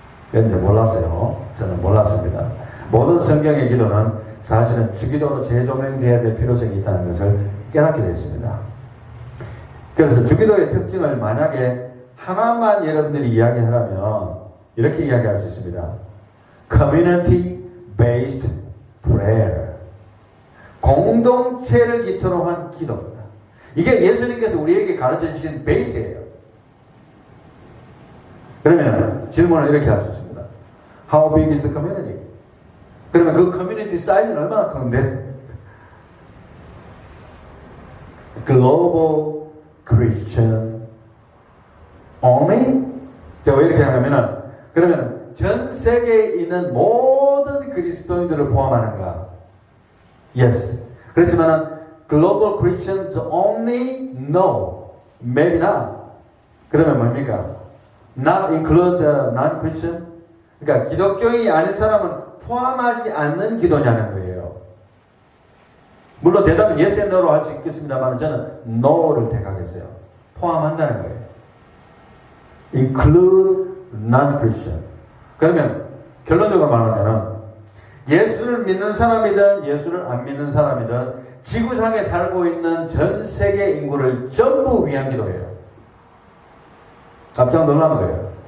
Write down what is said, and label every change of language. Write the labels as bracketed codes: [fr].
[ko] 그런데 몰랐어요. 저는 몰랐습니다. 모든 성경의 기도는 사실은 주기도로 재조명되어야 될 필요성이 있다는 것을 깨닫게 됐습니다. 그래서 주기도의 특징을 만약에 하나만 여러분들이 이야기하라면 이렇게 이야기할 수 있습니다. [en] Community based prayer. [ko] 공동체를 기초로 한 기도입니다. 이게 예수님께서 우리에게 가르쳐 주신 베이스예요. 그러면 질문을 이렇게 할 수 있습니다. [en] How big is the community? [ko] 그러면 그 커뮤니티 사이즈는 얼마나 큰데? [en] Global Christian only? [ko] 제가 왜 이렇게 하냐면은 그러면 전 세계에 있는 모든 그리스도인들을 포함하는가? [en] Yes. [ko] 그렇지만은 [en] Global Christians only? No. Maybe not. [ko] 그러면 뭡니까? [en] Not include non-Christian? [ko] 그러니까 기독교인이 아닌 사람은 포함하지 않는 기도냐는 거예요. 물론 대답은 [en] yes and no [ko] 로 할 수 있겠습니다만 저는 no를 택하겠어요. 포함한다는 거예요. [en] Include non-Christian. [ko] 그러면 결론적으로 말하면 예수를 믿는 사람이든 예수를 안 믿는 사람이든 지구상에 살고 있는 전 세계 인구를 전부 위한 기도예요. 깜짝 놀란 거예요.